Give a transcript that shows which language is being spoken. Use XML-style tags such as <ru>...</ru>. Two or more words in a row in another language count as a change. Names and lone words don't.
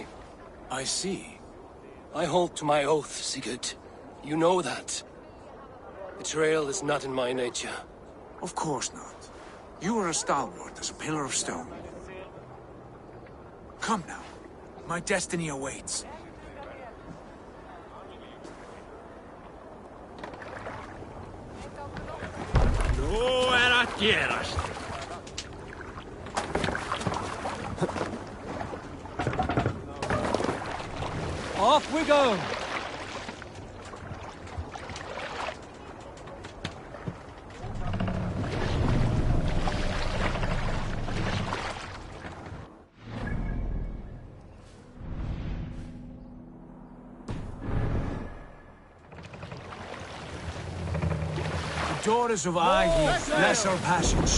<en>I see. I hold to my oath, Sigurd. You know that. Betrayal is not in my nature. Of course not. You are as stalwart as a pillar of stone. Come now. My destiny awaits.</en> <is>Nú að gerast.</is> <en>Off we go! Daughters of Agi, bless our passage.</en>